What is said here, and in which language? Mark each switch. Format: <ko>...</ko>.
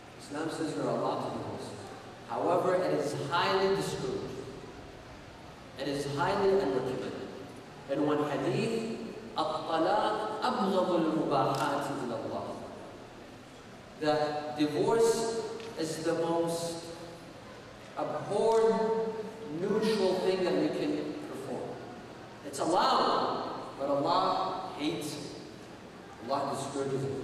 <en>Islam says you're allowed to divorce. However, it is highly discouraged. It is highly unrecommended. In one hadith,</en> <ar>الطلاق أبغض المباحات إلى الله.</ar> <en>That divorce is the most abhorred, neutral thing that we can perform. It's allowed, but Allah hates it. Allah discourages it.</en>